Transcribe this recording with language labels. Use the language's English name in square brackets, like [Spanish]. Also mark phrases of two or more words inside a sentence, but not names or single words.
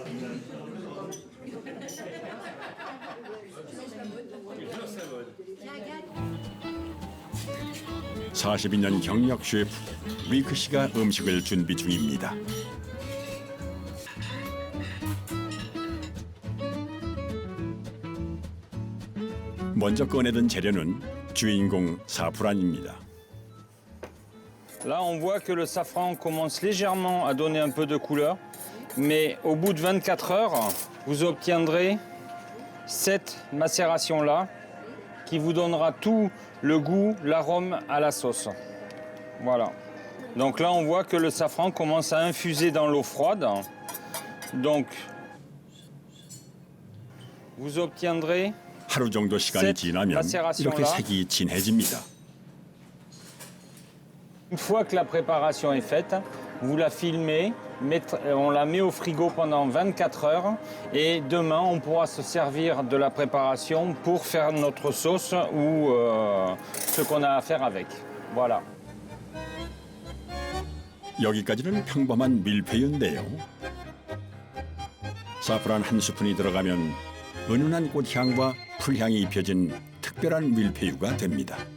[Korean] (42년) 경력 셰프 위크 씨가 음식을 준비 중입니다. 먼저 꺼내든 재료는 주인공 사프란입니다. [French] Là, on voit que le safran commence légèrement à donner un peu de couleur, mais au bout de 24 heures, vous obtiendrez cette macération-là qui vous donnera tout le goût, l'arôme à la sauce. Voilà. Donc là, on voit que le safran commence à infuser dans l'eau froide. Donc, vous obtiendrez [Korean] 하루 정도 시간이 지나면 이렇게 색이 진해집니다. [French] Une fois que la préparation est faite, vous la filmez, on la met au frigo pendant 24 heures et demain on pourra se servir de la préparation pour faire notre sauce ou ce qu'on a à faire avec. Voilà. [Korean] 여기까지는 평범한 밀푀유인데요. 사프란 한 스푼이 들어가면 은은한 꽃향과 풀향이 입혀진 특별한 밀푀유가 됩니다.